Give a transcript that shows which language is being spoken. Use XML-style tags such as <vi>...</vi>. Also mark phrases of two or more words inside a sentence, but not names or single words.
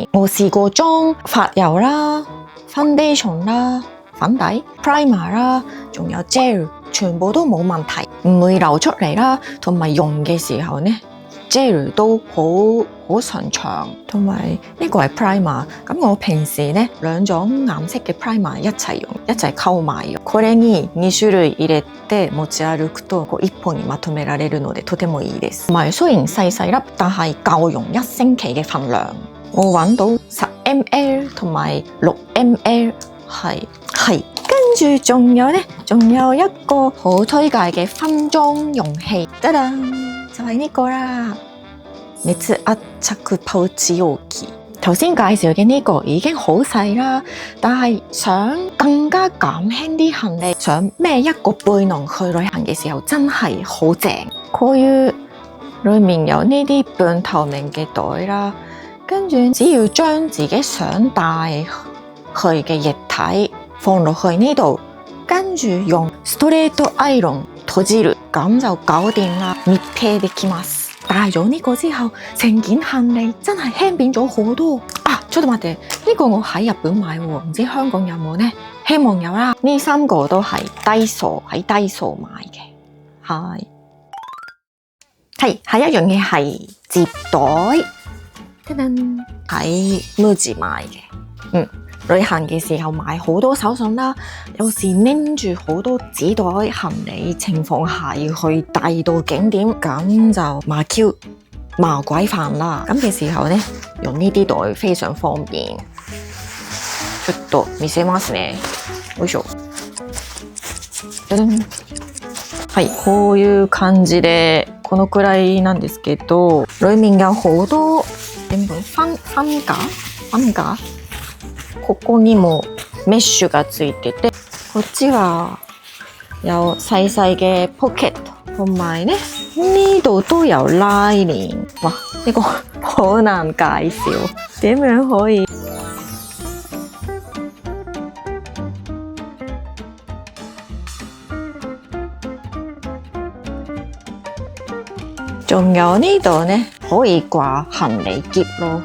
<yue>我試過裝髮油啦、foundation 啦、粉底、primer 啦，仲有 gel， 全部都冇問題，唔會流出嚟啦。同埋用嘅時候呢 gel 都好順暢。同埋呢個係 primer， 咁我平時呢兩種顏色嘅 primer 一齊用，一齊溝埋用。</yue> <ja>これに2種類入れて持ち歩くと1本にまとめられるのでとてもいいです。</ja> <yue>同埋雖然細細粒，但係夠用1星期嘅份量。我揾到10ml 同埋6ml。係，跟住仲有呢，仲有一個好推介嘅分裝容器，就係呢個啦。</yue> <ja>熱圧パウチ容器。</ja> <yue>頭先介紹嘅呢個已經好細啦，但係想更加減輕啲行李，想孭一個背囊去旅行嘅時候，真係好正。</yue> <ja>こういう裏面</ja> <yue>有呢啲半透明嘅袋啦，跟住只要將自己想帶去嘅液體放落去呢度，跟住用</yue> <ja>ストレートアイロン閉じる，</ja> <yue>咁就搞掂啦。</yue> <ja>密閉できます。</ja> <yue>帶咗呢個之後，成件行李真係輕便咗好多啊！</yue> <ja>ちょっと待って，</ja> <yue>呢個我喺日本買喎，唔知香港有冇呢？希望有啦。呢3個都係低數喺低數買嘅，係下一樣嘢係摺袋，喺 Muji 買嘅，旅行嘅時候買好多手信啦，有時拎住好多紙袋行李情況下要去第二度景點，咁就麻鬼煩啦。咁嘅時候呢，用呢啲袋非常方便。</yue> <ja>ちょっと見せますね。よいしょ。はい、こういう感じでこのくらいなんですけど、</ja> <yue>裏面有好多點講分架。</yue> <ja>ここにもメッシュがついてて、こっちは</ja> <yue>有細細嘅 pocket， 同埋呢度都有拉鏈。哇，呢個好難介紹，點樣可以？仲有呢度呢，可以掛行李篋咯。</yue>